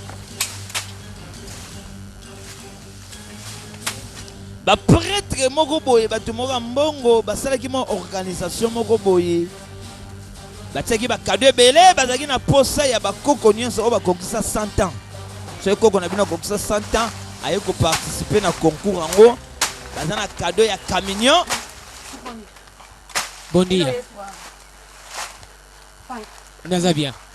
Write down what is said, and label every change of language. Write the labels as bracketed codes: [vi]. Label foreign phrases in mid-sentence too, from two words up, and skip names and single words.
[ln] Baprêtre moko boye bato moko ya mbongo basalaki mwa organisation moko boye batiaki bakado ebele bazalaki na posa ya bakoko nyonso oyo bakokisa 100 ans. soki koko na bino akokisa 100 ans aye koparticipe na concours yango baza na kado ya camion. [pt] Bon dia. [en] Yes, wow. Fine. [ln] Naza bien.